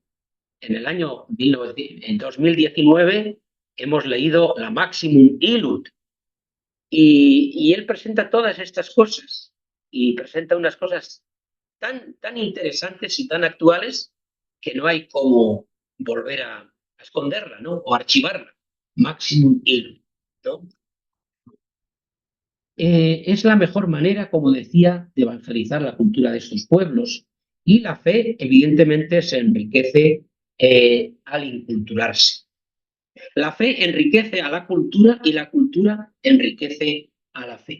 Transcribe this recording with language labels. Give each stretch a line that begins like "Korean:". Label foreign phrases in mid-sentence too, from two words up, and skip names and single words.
Spanish: En el año 2019 hemos leído la Maximum Illud y él presenta todas estas cosas y presenta unas cosas tan interesantes y tan actuales que no hay como volver a esconderla, ¿no? O archivarla. Maximum Illud, ¿no? Es la mejor manera, como decía, de evangelizar la cultura de estos pueblos. Y la fe, evidentemente, se enriquece al inculturarse. La fe enriquece a la cultura y la cultura enriquece a la fe.